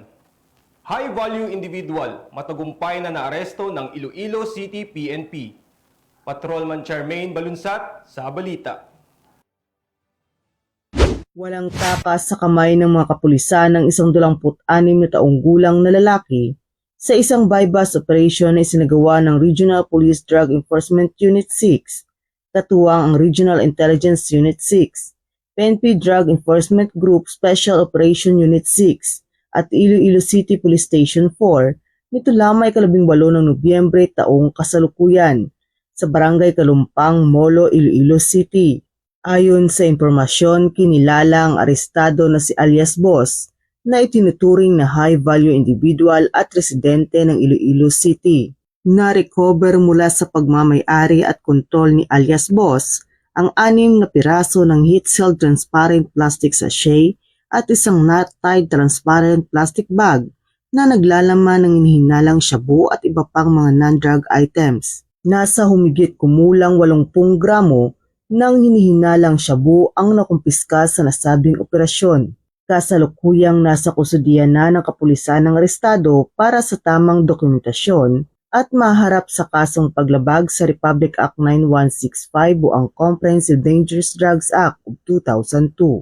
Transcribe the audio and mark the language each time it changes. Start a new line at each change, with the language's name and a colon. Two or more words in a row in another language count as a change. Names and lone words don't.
English: High-value individual,
Filipino: matagumpay na naaresto ng Iloilo City PNP. Patrolman Charmaine Balunsat sa balita. Walang takas sa kamay ng mga kapulisan ng 126 na taong gulang na lalaki sa isang
English: bypass operation
Filipino: na isinagawa ng Regional Police Drug Enforcement Unit 6, katuwang ang Regional Intelligence Unit 6, PNP Drug Enforcement Group Special Operation Unit 6, at Iloilo City Police Station 4 nito lamang 18 ng Nobyembre taong kasalukuyan sa Barangay Kalumpang, Molo, Iloilo City. Ayon sa impormasyon, kinilala ang arestado na si alias Boss na itinuturing na
English: high-value individual
Filipino: at residente ng Iloilo City. Na-recover mula sa pagmamay-ari at kontrol ni alias Boss ang 6 na piraso ng
English: heat-sealed transparent plastic sachet
Filipino: at isang
English: knot-tied transparent plastic bag
Filipino: na naglalaman ng hinihinalang shabu at iba pang mga
English: non-drug items.
Filipino: Nasa humigit kumulang 80 gramo ng hinihinalang shabu ang nakumpiska sa nasabing operasyon. Kasalukuyang nasa kustudiya na ng kapulisan ng arestado para sa tamang dokumentasyon at maharap sa kasong paglabag sa Republic Act 9165 o ang Comprehensive Dangerous Drugs Act of 2002.